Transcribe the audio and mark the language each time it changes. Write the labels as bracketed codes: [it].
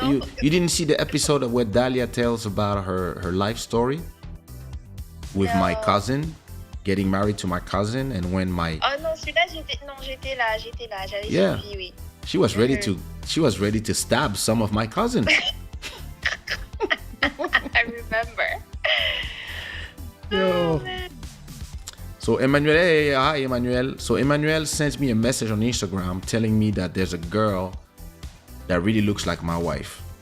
[en] You didn't see the episode where Dahlia tells about her life story with my cousin, getting married to my cousin, and when my... [fr] Oh non, celui-là, j'étais là. J'avais suivi, oui. [en] She was ready to stab some of my cousins. I remember. Yo. So Emmanuel, hey, hi Emmanuel. So Emmanuel sent me a message on Instagram telling me that there's a girl that really looks like my wife.